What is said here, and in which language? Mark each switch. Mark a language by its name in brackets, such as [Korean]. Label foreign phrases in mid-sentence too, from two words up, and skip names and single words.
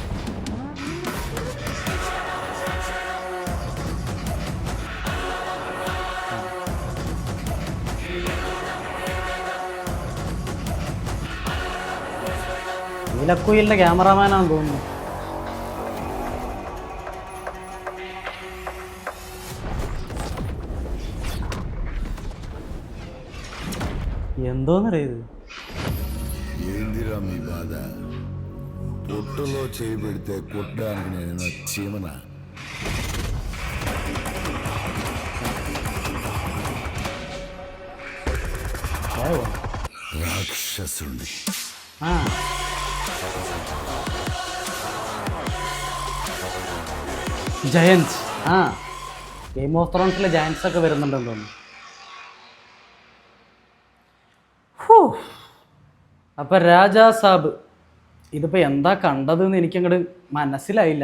[Malayalam] നീലക്കുയിലിന്റെ ക്യാമറാമാനാണെന്ന് തോന്നുന്നു. എന്തോന്നറിയത്? [Telugu] ఏందిరా మీ బాధ? పొట్టులో చేయి పెడితే కొట్టడానికి నేను చీమన. రాక్షసుండి [Malayalam] ജയൻസ്. ഗെയിം ഓഫ് ത്രോൺസിലെ ജയൻസ് ഒക്കെ വരുന്നുണ്ടെന്ന് തോന്നുന്നു. അപ്പം രാജാ സാബ് ഇതിപ്പോൾ എന്താ കണ്ടതെന്ന് എനിക്കങ്ങോട്ട് മനസ്സിലായില്ല.